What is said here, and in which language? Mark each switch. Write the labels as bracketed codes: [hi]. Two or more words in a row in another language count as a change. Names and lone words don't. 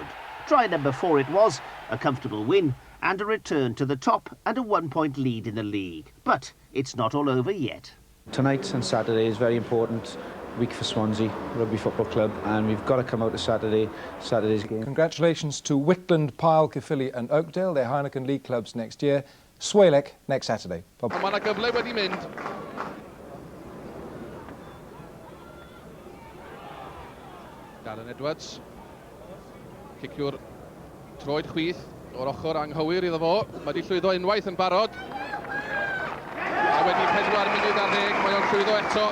[en] Try number 4 it was, a comfortable win, and a return to the top and a 1-point lead in the league. But it's not all over yet. Tonight and Saturday is very important week for Swansea Rugby Football Club, and we've got to come out to Saturday's game. Congratulations to Whitland, Pyle, Caerphilly and Oakdale, their Heineken League clubs next year. Swalek next Saturday. [cy] Mae yna gyfle wedi mynd. Darren Edwards. Ciciwr troed chwith o'r ochr anghywir iddo fo. Mae wedi llwyddo unwaith yn barod. A wedi 4 munud ar 10, mae o'n llwyddo eto.